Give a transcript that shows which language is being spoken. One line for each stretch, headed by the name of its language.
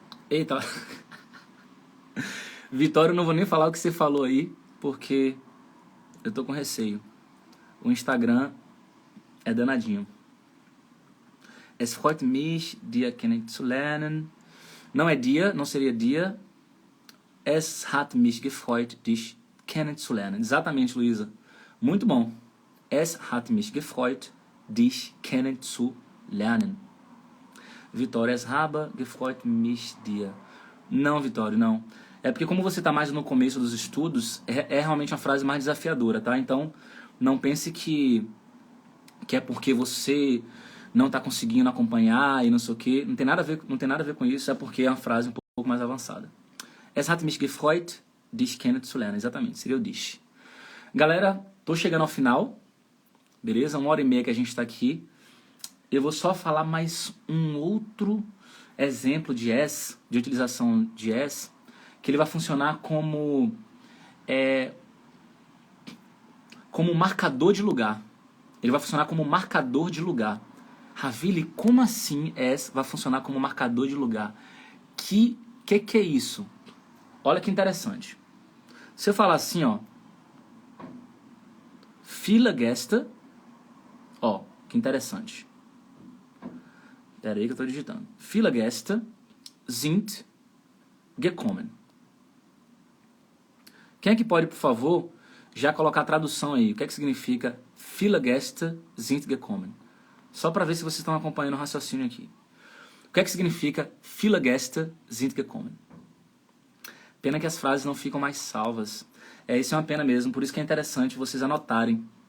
Portuguese: Eita. Vitória, eu não vou nem falar o que você falou aí, porque eu tô com receio. O Instagram é danadinho.
German: Es freut mich, dir kennenzulernen.
Portuguese: Não é dia, não seria dia.
German: Es hat mich gefreut, dich kennenzulernen.
Portuguese: Exatamente, Luísa. Muito bom.
German: Es hat mich gefreut, dich kennenzulernen. lernen. Vitória, es habe gefreut mich dir.
Portuguese: Não, Vitório, não. É porque como você está mais no começo dos estudos, é realmente uma frase mais desafiadora, tá? Então, não pense que é porque você não está conseguindo acompanhar e não sei o quê. Não tem nada a ver com isso, é porque é uma frase um pouco mais avançada.
German: Es hat mich gefreut, dich kennenzulernen.
Portuguese: Exatamente, seria o dich. Galera, tô chegando ao final, beleza? 1h30 que a gente está aqui. Eu vou só falar mais um outro exemplo de es, de utilização de es, que ele vai funcionar como marcador de lugar. Ele vai funcionar como marcador de lugar. Ravili, como assim es vai funcionar como marcador de lugar? Que é isso? Olha que interessante. Se eu falar assim, ó,
German: viele Gäste,
Portuguese: ó, que interessante. Espera aí que eu estou digitando.
German: Viele Gäste sind gekommen.
Portuguese: Quem é que pode, por favor, já colocar a tradução aí? O que é que significa
German: viele Gäste sind gekommen?
Portuguese: Só para ver se vocês estão acompanhando o raciocínio aqui. O que é que significa
German: viele Gäste sind gekommen?
Portuguese: Pena que as frases não ficam mais salvas. Isso é uma pena mesmo, por isso que é interessante vocês anotarem.